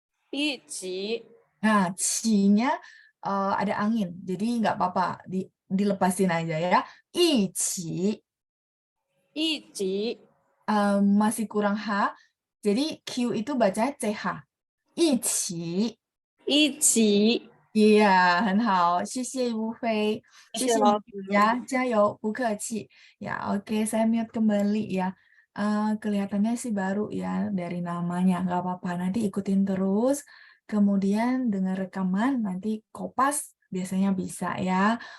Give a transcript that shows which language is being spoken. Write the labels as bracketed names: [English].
[Chinese] 一起、 [Indonesian] Nah, 起nya ada angin, jadi nggak apa-apa, dilepasin aja ya. [Chinese] 一起. 一起、 [Indonesian] Masih kurang H, jadi Q itu bacanya CH. [Chinese] 一起. 一起。 Iya, 很好，谢谢吴飞，谢谢你谢谢老师。 [Indonesian] ya, [Chinese] 加油，不客气. [Indonesian] Ya, oke, saya mute kembali ya. Kelihatannya sih baru ya dari namanya, nggak apa-apa, nanti ikutin terus. Kemudian dengar rekaman, nanti kopas biasanya bisa ya.